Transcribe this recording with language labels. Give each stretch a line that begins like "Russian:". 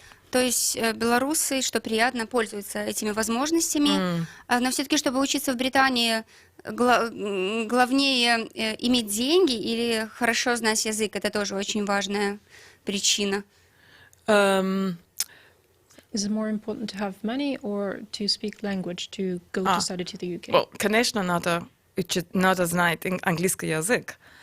Russian: То есть белорусы, что приятно, пользуются этими возможностями, но все-таки, чтобы учиться в Британии, главнее иметь деньги или хорошо знать язык? Это тоже очень важная причина.
English: Is it more important to have money or to speak language to go to study to the UK?
Russian: Well, конечно, надо знать английский язык.